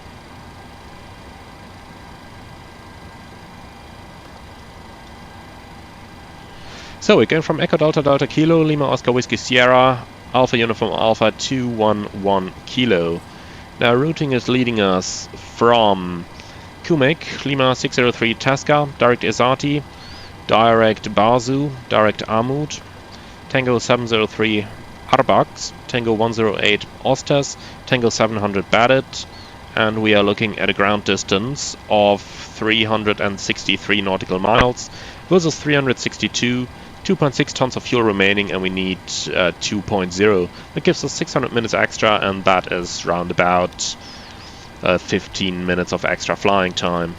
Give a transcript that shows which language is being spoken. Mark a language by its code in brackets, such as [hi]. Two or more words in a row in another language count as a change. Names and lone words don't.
[en] So we're going from Echo Delta Delta Kilo, Lima Oscar Whiskey Sierra, Alpha Uniform Alpha 211 Kilo. Now routing is leading us from Kumik, Lima 603 Tasca, direct Isati, direct Bazu, direct Amud, Tango 703 Arbax, Tango 108 Ostas, Tango 700 Badit, and we are looking at a ground distance of 363 nautical miles versus 362, 2.6 tons of fuel remaining, and we need 2.0. That gives us 600 minutes extra, and that is round about 15 minutes of extra flying time.